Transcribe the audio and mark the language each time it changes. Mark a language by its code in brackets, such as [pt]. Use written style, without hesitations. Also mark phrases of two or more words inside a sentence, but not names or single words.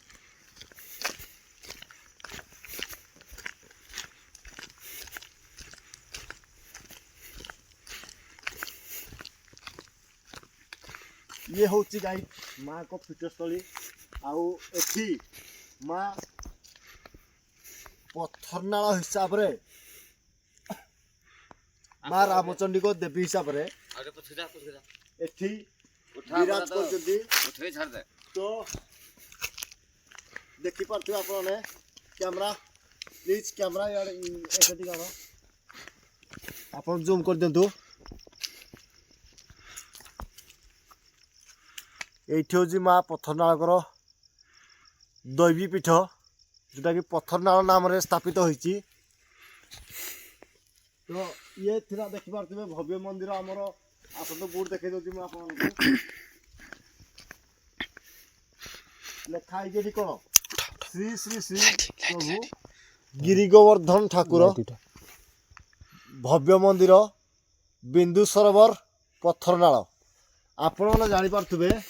[or] ଇଏ ହେଉଛି ଗାଈ ମାଙ୍କ ପୀଠସ୍ଥଳୀ ଆଉ ଏଠି ମା ପଥରନାଳ ହିସାବରେ ମା ରାମଚଣ୍ଡୀଙ୍କ ଦେବୀ ହିସାବରେ ଏଠି ବିରାଜ କରୁଛନ୍ତି ତ ଦେଖିପାରୁଥିବେ ଆପଣମାନେ [en] camera please [or] କ୍ୟାମେରା ଏଠି କ'ଣ ଆପଣ ଜୁମ୍ କରିଦିଅନ୍ତୁ [bn] এইটি হচ্ছে মা পথরনাଳଙ୍କର দৈবী পীঠ [or] ଯେଉଁଟାକି ପଥରନାଳ ନାମରେ ସ୍ଥାପିତ ହୋଇଛି ତ ଇଏ ଥିଲା ଦେଖିପାରୁଥିବେ ଭବ୍ୟ ମନ୍ଦିର ଆମର ଆସନ୍ତୁ ବୋର୍ଡ ଦେଖାଇ ଦେଉଛି ମୁଁ ଆପଣଙ୍କୁ ଲେଖା ହେଇଛି ଏଠି କ'ଣ ଶ୍ରୀ ଶ୍ରୀ ଶ୍ରୀ ପ୍ରଭୁ ଗିରିଗୋବର୍ଦ୍ଧନ ଠାକୁର ଭବ୍ୟ ମନ୍ଦିର ବିନ୍ଦୁ ସରୋବର ପଥରନାଳ ଆପଣମାନେ ଜାଣିପାରୁଥିବେ